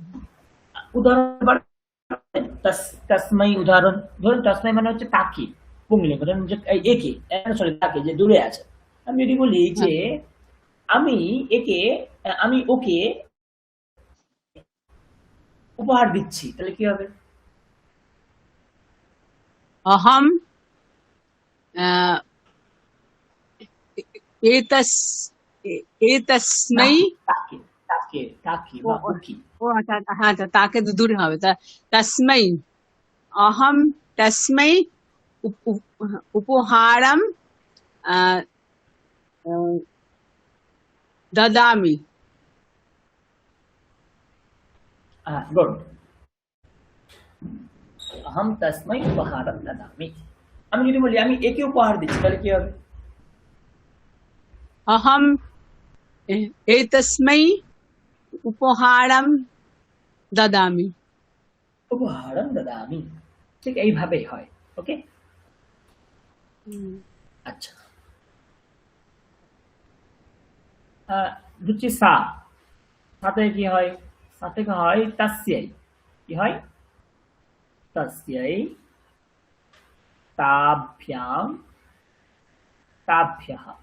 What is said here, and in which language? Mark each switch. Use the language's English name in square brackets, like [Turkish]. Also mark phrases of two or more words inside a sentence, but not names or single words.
[Bangla] উদাহরণ তস্मै, উদাহরণ ধরুন তস্मै মানে হচ্ছে তাকে, পুংলিঙ্গ ধরুন যে একে, সরি তাকে যে দূরে আছে। আমি যদি বলি যে আমি একে, আমি ওকে উপহার দিচ্ছি, তাহলে কি হবে? [Sanskrit] अहम एतस् एतस्मै [Bangla] তাকে তাকে তাকে তাকে ও বা ও ওকে। ও আচ্ছা হ্যাঁ আচ্ছা, তাকে তো দূরে হবে তা [Sanskrit] तस्मै अहम तस्मै उपहारम ददामि। [Bangla] গুড। [Sanskrit] আহম তসমৈ উপহারম দদামি। [Bangla] আমি যদি বলি আমি একে উপহার দিচ্ছি, তাহলে কি হবে? [Sanskrit] अहम एतस्मै उपहारम ददामि। উপহারম দদামি। [Bangla] ঠিক এইভাবেই হয়। ওকে, আচ্ছা। হচ্ছে সা, সাথে কি হয়? সাথে কি হয়? তাস্যাই। কি হয়? [Sanskrit] তাস্যাই তাভ্যাম তাভ্যাহ।